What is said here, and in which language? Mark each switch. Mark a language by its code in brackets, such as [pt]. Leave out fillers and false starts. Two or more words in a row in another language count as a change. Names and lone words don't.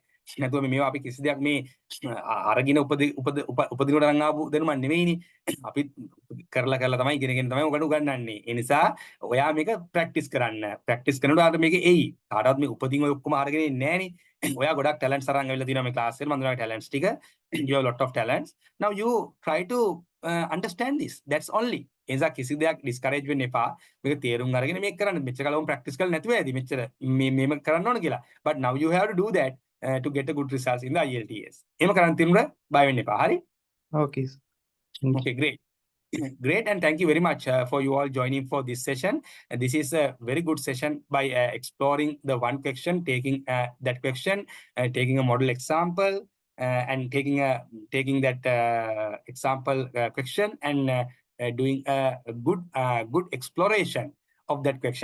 [si] නැතුව මේවා අපි කිසි දෙයක් මේ අරගෙන උපදිනකොට නම් ආපු දැනුමක් නෙවෙයිනේ. අපි කරලා තමයි ඉගෙනගෙන තමයි ඔකට උගන්වන්නේ. ඒ නිසා ඔයා මේක ප්‍රැක්ටිස් කරන්න. ප්‍රැක්ටිස් කරනකොට මේක එයි. කාටවත් මේ උපදින් ඔය ඔක්කොම අරගෙන ඉන්නේ නැහනේ. ඔයා ගොඩක් ටැලන්ට්ස් අරන් ඇවිල්ලා තියෙනවා මේ ක්ලාස් එකට. මම දන්නවා ටැලන්ට්ස් ටික. [en] You have a lot of talents. Now you try to understand this. That's only. [si] ඒ නිසා කිසි දෙයක් ඩිස්කරේජ් වෙන්න එපා. මේක තේරුම් අරගෙන මේක කරන්න. මෙච්චර කාලෙම ප්‍රැක්ටිස් කරලා නැතුව ඇති. මෙච්චර මේම කරන්න ඕන කියලා. [en] But now you have to do that to get a good results in the IELTS. [si] එහෙම කරන් තිනුර බය වෙන්න එපා. හරි? [en] Okay. Thank you. Okay, great. Great, and thank you very much for you all joining for this session. This is a very good session by exploring the one question, taking that question, taking a model example, and taking that example question and doing a good exploration of that question.